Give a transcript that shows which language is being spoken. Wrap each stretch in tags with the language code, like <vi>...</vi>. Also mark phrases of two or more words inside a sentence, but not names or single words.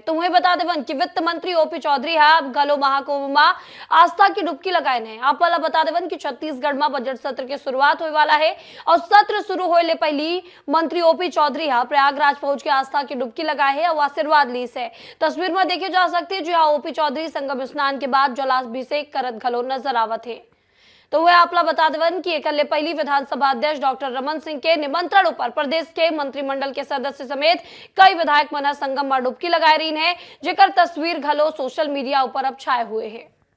<hne>तो वही बता देवन कि वित्त मंत्री ओपी चौधरी है गलो महाकुंभ में आस्था की डुबकी लगाए हैं। आप बता देवन कि छत्तीसगढ़ में बजट सत्र के शुरुआत होने वाला है और सत्र शुरू होने पहली मंत्री ओपी चौधरी है प्रयागराज पहुंच के आस्था की डुबकी लगाए है और आशीर्वाद ली है। तस्वीर में देखे जा सकते हैं। जी हाँ, ओपी चौधरी संगम स्नान के बाद जलाभिषेक करत घलो नजर आवत है। तो वह आपला बता देवन कि एकले पहली विधानसभा अध्यक्ष डॉक्टर रमन सिंह के निमंत्रण पर प्रदेश के मंत्रिमंडल के सदस्य समेत कई विधायक मन संगम में डुबकी लगाए रही है, जेकर तस्वीर घलो</hne> <en>social media</en> <hne>ऊपर अब छाए हुए हैं।</hne>